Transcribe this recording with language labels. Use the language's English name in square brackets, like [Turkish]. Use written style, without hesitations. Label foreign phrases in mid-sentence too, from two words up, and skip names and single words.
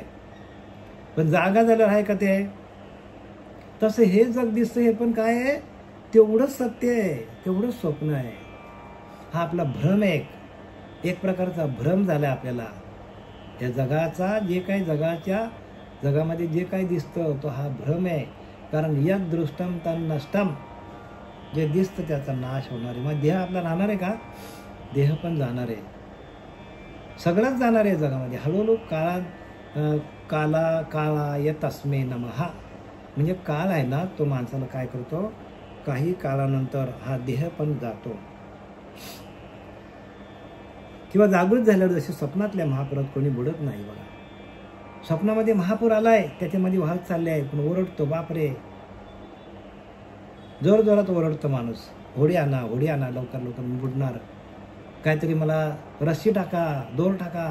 [Marathi] पण जागा झाल्यावर आहे का ते? तसं हे जग दिसतं हे पण काय आहे? तेवढंच सत्य आहे, तेवढंच स्वप्न आहे. हा आपला भ्रम आहे. एक प्रकारचा भ्रम झाला आपल्याला. या जगाचा जे काही जगामध्ये जे काही दिसतं तो हा भ्रम आहे. कारण [Sanskrit] यद दृष्टम तन नष्टम. [Marathi] जे दिसतं त्याचा नाश होणार आहे. मग देह आपला राहणार आहे का? देह पण जाणार आहे. सगळंच जाणार आहे जगामध्ये. [Sanskrit] हळूहळू काळाय तस्मै नमः. [Marathi] म्हणजे काळ आहे ना तो माणसाला काय करतो? काही काळानंतर हा देह पण जातो. किंवा जागृत झाल्यावर जसे स्वप्नातल्या महापुरात कोणी बुडत नाही बघा. स्वप्नामध्ये महापूर आलाय, त्याच्यामध्ये वाहत चालले आहे, पण ओरडतो, बापरे, जोर जोरात ओरडतो माणूस, होडी आणा, लवकर लवकर बुडणार, काहीतरी मला रस्सी टाका, दोर टाका.